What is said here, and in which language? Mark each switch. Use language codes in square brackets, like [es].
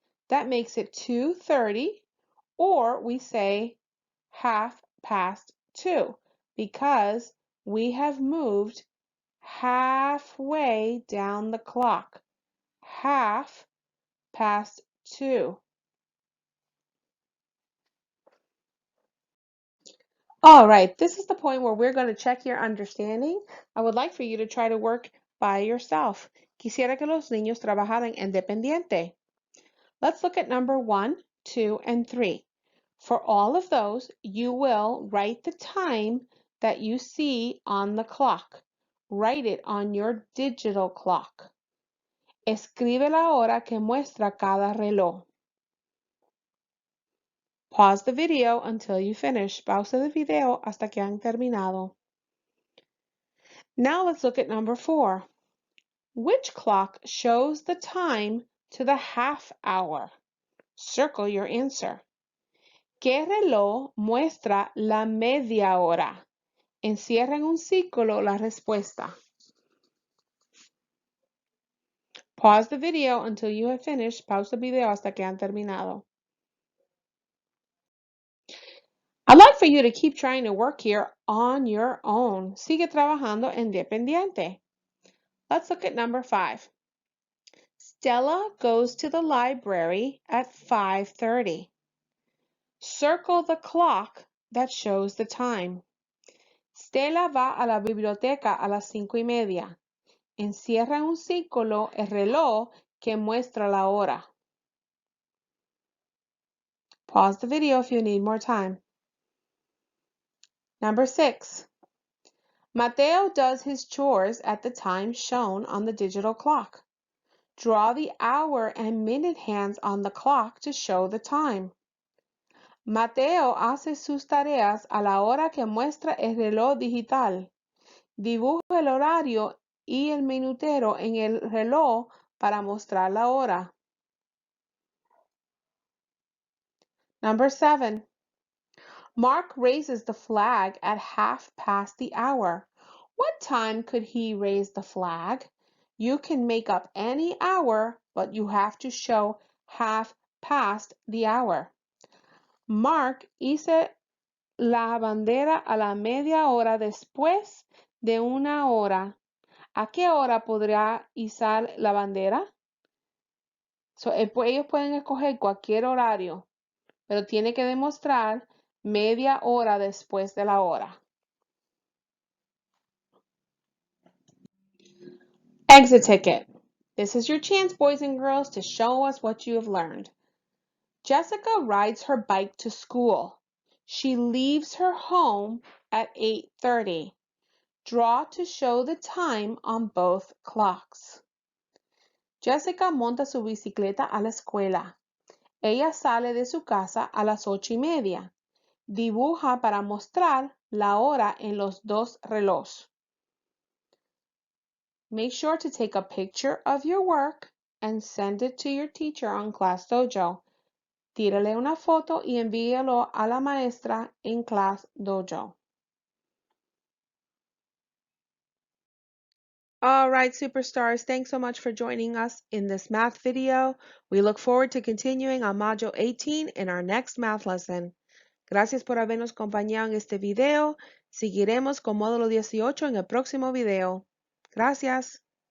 [en] That makes it 2:30, or we say 2:30 because we have moved halfway down the clock. 2:30. All right, this is the point where we're going to check your understanding. I would like for you to try to work by yourself. [es] Quisiera que los niños trabajaran independiente. [en] Let's look at number 1, 2, and 3. For all of those, you will write the time that you see on the clock. Write it on your digital clock. [es] Escribe la hora que muestra cada reloj. [en] Pause the video until you finish. [es] Pausa el video hasta que han terminado. [en] Now let's look at number 4. Which clock shows the time to the half hour? Circle your answer. [es] ¿Qué reloj muestra la media hora? Encierra en un círculo la respuesta. [en] Pause the video until you have finished. [es] Pausa el video hasta que han terminado. [en] I'd like for you to keep trying to work here on your own. [es] Sigue trabajando independiente. [en] Let's look at number 5. Stella goes to the library at 5:30. Circle the clock that shows the time. [es] Stella va a la biblioteca a las 5:30. Encierra en un círculo el reloj que muestra la hora. [en] Pause the video if you need more time. Number 6. Mateo does his chores at the time shown on the digital clock. Draw the hour and minute hands on the clock to show the time. [es] Mateo hace sus tareas a la hora que muestra el reloj digital. Dibuja el horario y el minutero en el reloj para mostrar la hora. [en] Number 7. Mark raises the flag at 1/2 past the hour. What time could he raise the flag? You can make up any hour, but you have to show half past the hour. [es] Mark, hice la bandera a la media hora después de una hora. ¿A qué hora podrá izar la bandera? Ellos pueden escoger cualquier horario, pero tiene que demostrar media hora después de la hora. [en] Exit ticket. This is your chance, boys and girls, to show us what you have learned. Jessica rides her bike to school. She leaves her home at 8:30. Draw to show the time on both clocks. [es] Jessica monta su bicicleta a la escuela. Ella sale de su casa a las 8:30. Dibuja para mostrar la hora en los dos relojes. [en] Make sure to take a picture of your work and send it to your teacher on Class Dojo. [es] Tírale una foto y envíalo a la maestra en Class Dojo. [en] All right, superstars, thanks so much for joining us in this math video. We look forward to continuing on Module 18 in our next math lesson. [es] Gracias por habernos acompañado en este video. Seguiremos con Módulo 18 en el próximo video. Gracias.